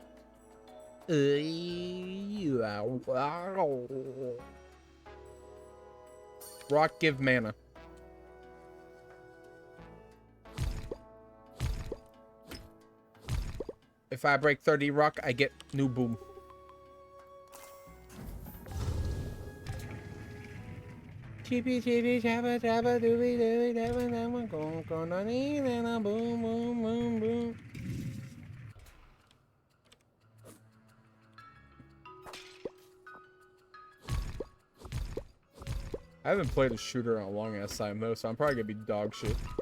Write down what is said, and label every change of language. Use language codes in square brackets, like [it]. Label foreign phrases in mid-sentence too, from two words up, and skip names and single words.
[en] Rock give mana. If I break 30 rock, I get new boom. Chippy chippy chabba chabba doobie doobie dabba dabba gong gong na nee na na boom boom boom boom. I haven't played a shooter in a long ass time though, so I'm probably gonna be dog shit.